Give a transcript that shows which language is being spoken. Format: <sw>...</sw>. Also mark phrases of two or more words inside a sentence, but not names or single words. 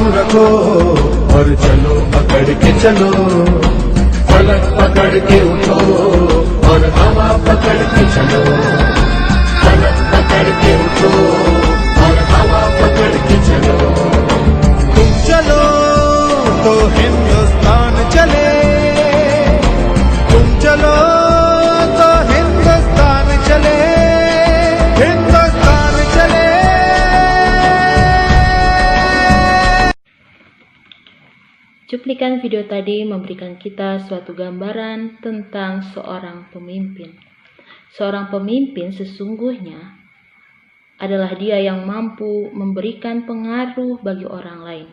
<hi>रखो और चलो अकड़ के चलो फलक पकड़ के उठो और हवा पकड़ के चलो फलक पकड़ के उठो और हवा पकड़ के चलो तुम चलो तो हिंदुस्तान चले तुम चलो तो हिंदुस्तान चले हिंदुस्तान चले</hi> <id>Cuplikan video tadi memberikan kita suatu gambaran tentang seorang pemimpin. Seorang pemimpin sesungguhnya adalah dia yang mampu memberikan pengaruh bagi orang lain.</id>